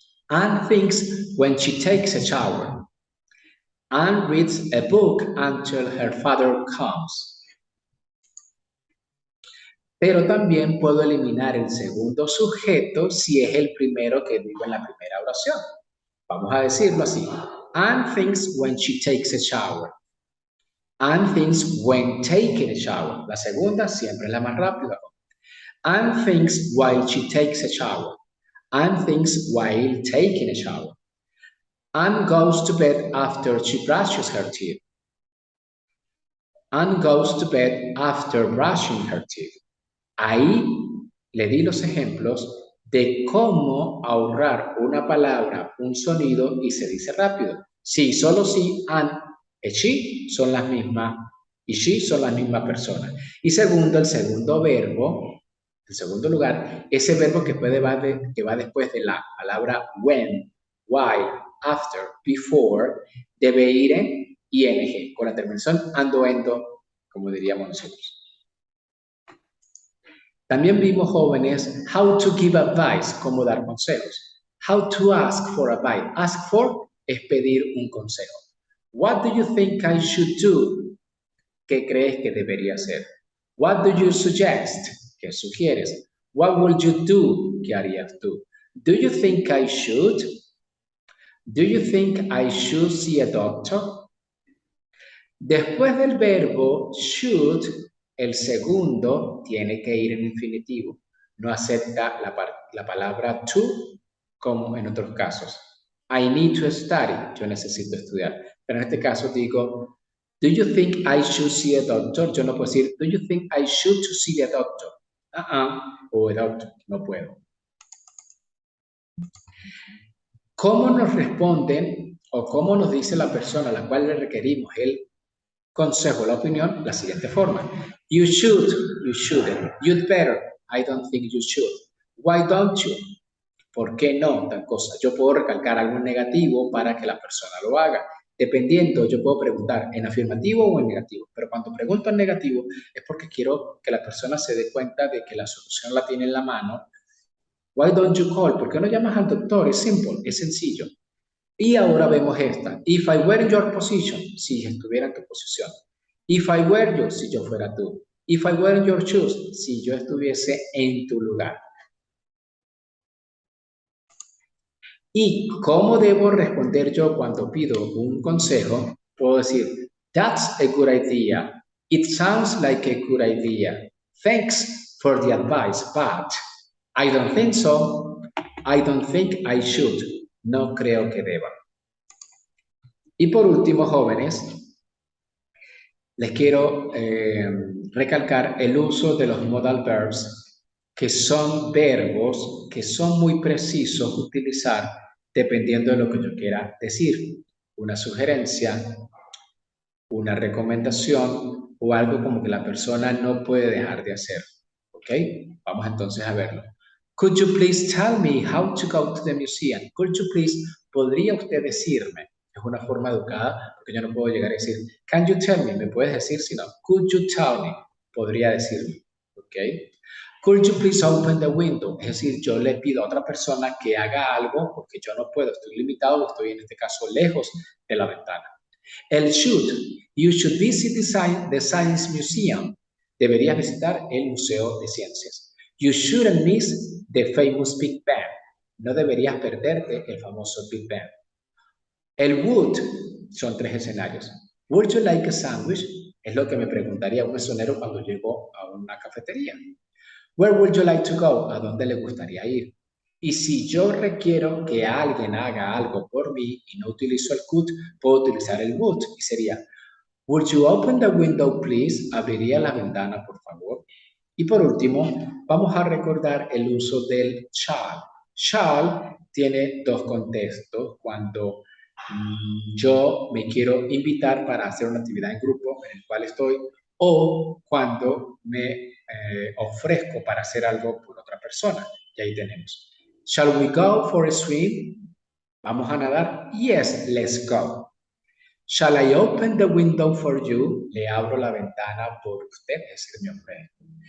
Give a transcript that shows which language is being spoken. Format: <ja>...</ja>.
<en>Anne thinks when she takes a shower. Anne reads a book until her father comes.</en> <es>Pero también puedo eliminar el segundo sujeto si es el primero que digo en la primera oración. Vamos a decirlo así.</es> <en>Anne thinks when she takes a shower. Anne thinks when taking a shower.</en> <es>La segunda siempre es la más rápida.</es> <en>Anne thinks while she takes a shower. Anne thinks while taking a shower. Anne goes to bed after she brushes her teeth. Anne goes to bed after brushing her teeth.</en> <es>Ahí le di los ejemplos de cómo ahorrar una palabra, un sonido y se dice rápido. Sí, solo sí,</es> <en>and</en> <es>y she son las mismas y she son las mismas personas. Y segundo, el segundo verbo, en segundo lugar, ese verbo que va después de la palabra when, while, after, before, debe ir en ing, con la terminación ando, endo, como diríamos nosotros. También vimos, jóvenes,</es> <en>how to give advice,</en> <es>cómo dar consejos.</es> <en>How to ask for advice. Ask for</en> <es>es pedir un consejo.</es> <en>What do you think I should do?</en> <es>¿Qué crees que debería hacer?</es> <en>What do you suggest?</en> <es>¿Qué sugieres?</es> <en>What would you do?</en> <es>¿Qué harías tú?</es> <en>Do you think I should? Do you think I should see a doctor?</en> <es>Después del verbo should, el segundo tiene que ir en infinitivo. No acepta la palabra to como en otros casos.</es> <en>I need to study.</en> <es>Yo necesito estudiar. Pero en este caso digo,</es> <en>do you think I should see a doctor?</en> <es>Yo no puedo decir,</es> <en>do you think I should to see a doctor?</en> <es>O a doctor. No puedo. ¿Cómo nos responden o cómo nos dice la persona a la cual le requerimos el consejo, la opinión, la siguiente forma.</es> <en>You should, you shouldn't. You'd better, I don't think you should. Why don't you?</en> <es>¿Por qué no? Tal cosa. Yo puedo recalcar algo negativo para que la persona lo haga. Dependiendo, yo puedo preguntar en afirmativo o en negativo. Pero cuando pregunto en negativo es porque quiero que la persona se dé cuenta de que la solución la tiene en la mano. Why don't you call? ¿Por qué no llamas al doctor? Es simple, es sencillo. Y ahora vemos esta.</es> <en>If I were in your position,</en> <es>si estuviera en tu posición.</es> <en>If I were you,</en> <es>si yo fuera tú.</es> <en>If I were in your shoes,</en> <es>si yo estuviese en tu lugar. ¿Y cómo debo responder yo cuando pido un consejo? Puedo decir,</es> <en>that's a good idea. It sounds like a good idea. Thanks for the advice, but I don't think so. I don't think I should.</en> <es>No creo que deba. Y por último, jóvenes, les quiero recalcar el uso de los modal verbs, que son verbos que son muy precisos utilizar dependiendo de lo que yo quiera decir. Una sugerencia, una recomendación o algo como que la persona no puede dejar de hacer. ¿Ok? Vamos entonces a verlo.</es> <en>Could you please tell me how to go to the museum? Could you please,</en> <es>¿podría usted decirme? Es una forma educada porque yo no puedo llegar a decir,</es> <en>can you tell me?</en> <es>¿Me puedes decir? Si no,</es> <en>could you tell me?</en> <es>Podría decirme. ¿Ok?</es> <en>Could you please open the window?</en> <es>Es decir, yo le pido a otra persona que haga algo porque yo no puedo, estoy limitado, estoy en este caso lejos de la ventana. El</es> <en>should, you should visit the Science Museum.</en> <es>Deberías visitar el Museo de Ciencias.</es> <en>You shouldn't miss the famous Big Bang.</en> <es>No deberías perderte el famoso Big Bang. El would son 3 escenarios.</es> <en>Would you like a sandwich?</en> <es>Es lo que me preguntaría un mesonero cuando llego a una cafetería.</es> <en>Where would you like to go?</en> <es>¿A dónde le gustaría ir? Y si yo requiero que alguien haga algo por mí y no utilizo el could, puedo utilizar el would y sería,</es> <en>would you open the window, please?</en> <es>¿Abriría la ventana, por favor?</es> <en>Y por último,</en> <es>vamos a recordar el uso del shall. Shall tiene dos contextos. Cuando yo me quiero invitar para hacer una actividad en grupo en el cual estoy, o cuando me ofrezco para hacer algo por otra persona. Y ahí tenemos.</es> <en>Shall we go for a swim?</en> <es>¿Vamos a nadar?</es> <en>Yes, let's go. Shall I open the window for you?</en> <es>Le abro la ventana por usted, es decir, me ofrezco.</es>